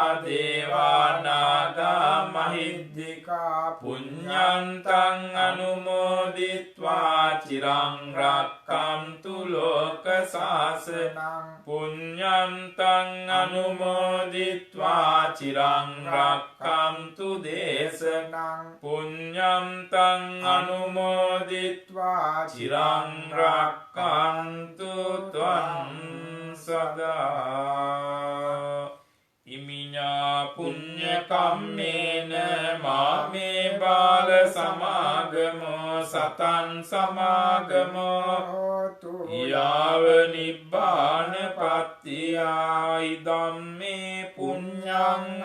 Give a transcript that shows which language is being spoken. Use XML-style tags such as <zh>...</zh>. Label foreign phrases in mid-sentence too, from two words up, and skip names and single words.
<pi>දේවානාගා මහිද්దికා පුඤ්ඤන්තං අනුමෝදිත්වා චිරං රක්ඛන්තු ලෝක සාසනං පුඤ්ඤන්තං අනුමෝදිත්වා චිරං රක්ඛන්තු දේශනං පුඤ්ඤන්තං අනුමෝදිත්වා චිරං රක්ඛන්තු ත්වං සදා ඉමිඤා පුඤ්ඤ කම්මේන මාමේ බාල සමාගමෝ සතං සමාගමෝ හෝතු යාව නිබ්බාන පත්තියා ඉදම්මේ පුඤ්ඤං</pi>